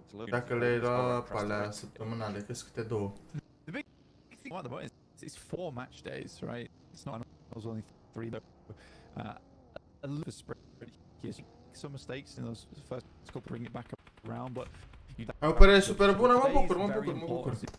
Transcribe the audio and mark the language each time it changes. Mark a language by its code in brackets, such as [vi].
[ro] Dacă le lua pe alea săptămânale, că sunt câte 2. [en] The big thing about the moment is it's 4 match days, right? It's not only 3 though. A little spread here. Some mistakes in those first couple bring it back around, but [ro] ai o părere super bună, mă bucur.